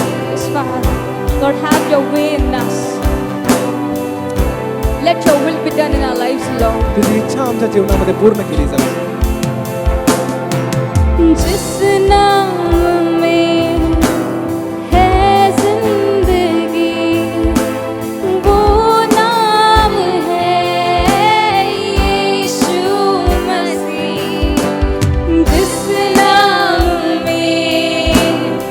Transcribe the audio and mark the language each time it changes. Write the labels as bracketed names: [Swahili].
[English] Yes, Father. Lord, have your way in us. Let your will be done in our lives, Lord. [Marathi] तुझी इच्छा आमच्या जीवनामध्ये पूर्ण केली जावी. [Hindi] जिस नाम में है जिंदगी, वो नाम है यीशु मसीह. जिस नाम में